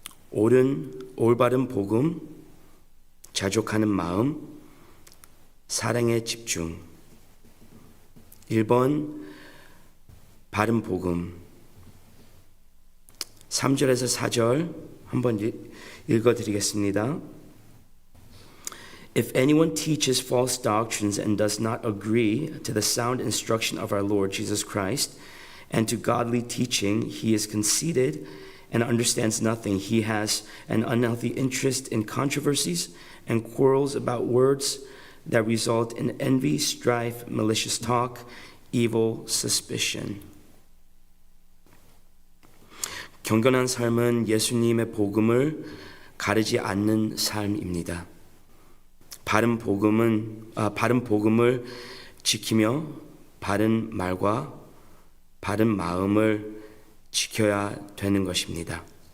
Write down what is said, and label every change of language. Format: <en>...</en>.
<ko>올바른 복음, 자족하는 마음, 사랑의 집중. 1번 바른 복음. 3절에서 4절 한번 읽어드리겠습니다.</ko> <en>If anyone teaches false doctrines and does not agree to the sound instruction of our Lord Jesus Christ and to godly teaching, he is conceited and understands nothing. He has an unhealthy interest in controversies and quarrels about words that result in envy, strife, malicious talk, evil suspicion.</en> <ko>경건한 삶은 예수님의 복음을 가르지 않는 삶입니다. 바른 복음을 지키며 바른 말과 바른 마음을 지켜야 되는 것입니다.</ko>